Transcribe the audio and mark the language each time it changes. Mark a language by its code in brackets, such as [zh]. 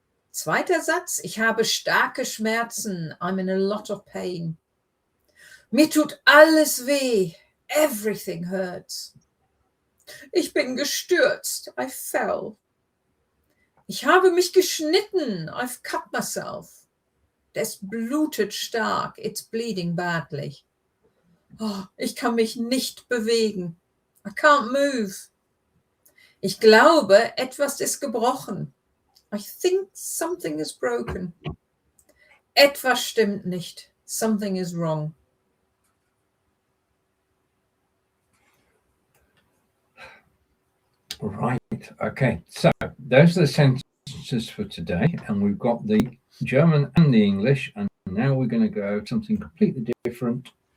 [de] Zweiter Satz, ich habe starke Schmerzen, [en] I'm in a lot of pain. [de] Mir tut alles weh, [en] everything hurts. [de] Ich bin gestürzt, [en] I fell. [de] Ich habe mich geschnitten, [en] I've cut myself. [de] Das blutet stark, [en] it's bleeding badly. [de] Oh, ich kann mich nicht bewegen. [en] I can't move. [de] Ich glaube, etwas ist gebrochen. [en] I think something is broken. [de] Etwas stimmt nicht. [en] Something is wrong. Right. Okay. So those are the sentences for today, and we've got the German and the English, and now we're going to go something completely different.